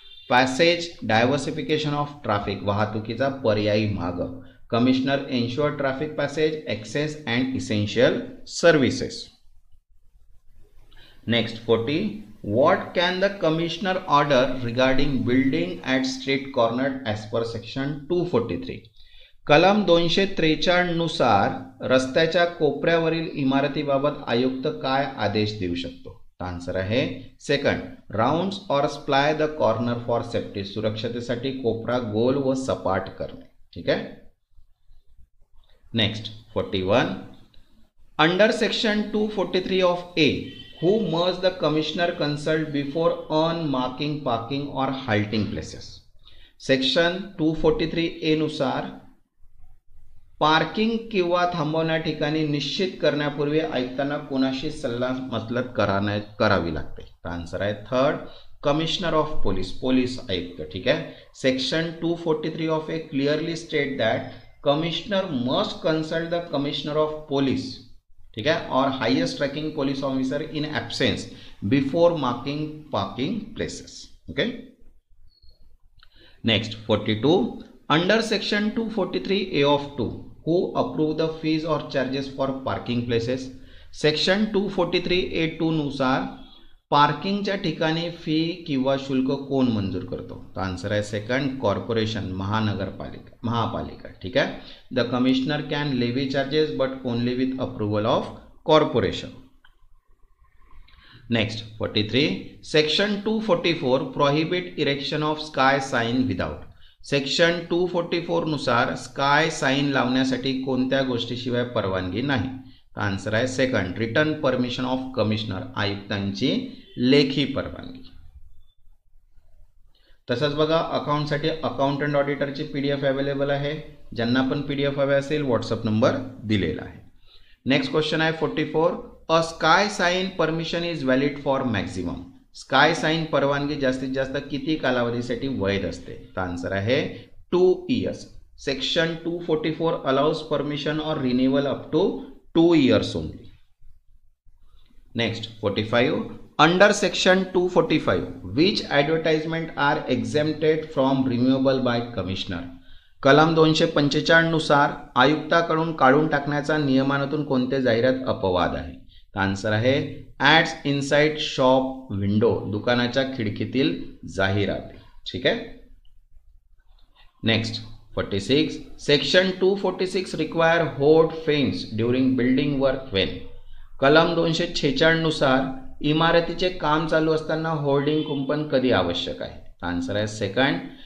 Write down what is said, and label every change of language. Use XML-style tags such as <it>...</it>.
<en>passage diversification of traffic,</en> <mr>वाहतुकीचा पर्यायी मार्ग.</mr> <en>Commissioner ensure traffic passage, access and essential services. Next 40. What can the commissioner order regarding building at street corner as per section 243?</en> <mr>कलम 243 नुसार रस्त्याच्या कोपऱ्यावरील इमारतीबाबत आयुक्त काय आदेश देऊ शकतो? आन्सर आहे सेकंड.</mr> <en>rounds और splay the corner for safety,</en> <mr>सुरक्षतेसाठी कोपरा गोल व सपाट करणे. ठीक आहे.</mr> <en>Next 41. Under section 243 of A, who must the commissioner consult before unmarking parking or halting places?</en> <mr>Section 243A नुसार पार्किंग किंवा थांबवण्या ठिकाणी निश्चित करण्यापूर्वी आयुक्तांना कोणाशी सल्ला मसलत करावी लागते? आन्सर आहे third.</mr> <en>commissioner of police,</en> <mr>police आयुक्त. ठीक आहे.</mr> <en>section 243 of A clearly state that commissioner must consult the commissioner of police,</en> <hi>ठीक है, और</hi> <en>Highest ranking police officer in absence before marking parking places. Okay. Next 42. Under section 243A of 2, who approve the fees और charges for parking places?</en> <mr>Section 243A2 नुसार पार्किंगच्या ठिकाणी fee किंवा शुल्क कोण मंजूर करतो? तो आन्सर आहे सेकंड. कॉर्पोरेशन, महानगरपालिका, महापालिका. ठीक आहे.</mr> <en>The commissioner can levy charges but only with approval of corporation. Next 43. Section 244 prohibit erection of sky sign without.</en> <mr>Section 244 नुसार स्काय साइन लावण्यासाठी कोणत्या गोष्टीशिवाय परवानगी नाही? आन्सर आहे second.</mr> <en>written permission of commissioner,</en> <mr>आयुक्तांची लेखी परवानगी. तसंच बघा अकाउंटसाठी अकाउंटंट ऑडिटरची PDF अवेलेबल आहे. ज्यांना पण PDF हवे असेल व्हॉट्सअप नंबर दिलेला आहे. नेक्स्ट क्वेश्चन आहे 44.</mr> <en>a</en> <mr>sky sign permission is valid for maximum. Sky sign परवानगी जास्तीत जास्त किती कालावधीसाठी वैध असते?</mr> <en>तर आन्सर आहे 2 years. सेक्शन 244 अलाउज परमिशन और renewal up to 2 years only. Next 45. Under section 245, which advertisement are exempted from removable by commissioner?</en> <mr>कलम 245 नुसार आयुक्ताकडून काढून टाकण्याचा नियमानातून कोणते जाहिरात अपवाद आहे?</mr> <en>answer आहे ads inside shop window,</en> <mr>दुकानाच्या खिडकीतील जाहिराती. ठीक आहे. Next 46.</mr> <en>Section 246 require hold fence during building work when.</en> <mr>कलम 246 नुसार इमारतीचे काम चालू असताना होल्डिंग कुंपण कधी आवश्यक आहे? आन्सर आहे सेकंड.</mr>